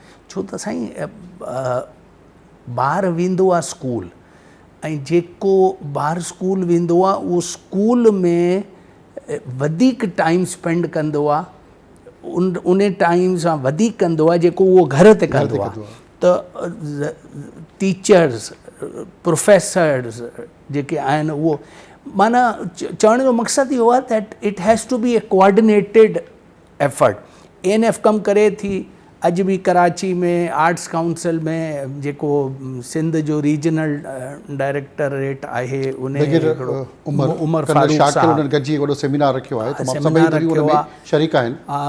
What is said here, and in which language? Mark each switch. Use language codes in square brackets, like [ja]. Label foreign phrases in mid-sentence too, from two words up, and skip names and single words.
[sd] छो त साईं ॿार वेंदो आहे स्कूल, ऐं जेको ॿारु स्कूल वेंदो आहे उहो स्कूल में वधीक [en] time spend [sd] कंदो आहे, उन टाइम सां वधीक कंदो आहे जेको उहो घर ते कंदो आहे। त [en] teachers, professors [sd] जेके आहिनि उहो माना चवण जो मक़सदु इहो आहे [en] that it has to be a coordinated effort. [sd] ANF कमु करे थी, अॼु बि कराची में आर्ट्स काउंसिल में जेको सिंध जो [en] regional directorate [sd] आहे उन उमर फारूक साहब गॾिजी वॾो सेमिनार रखियो आहे, सेमिनार रखियो आहे, शरीक आहिनि।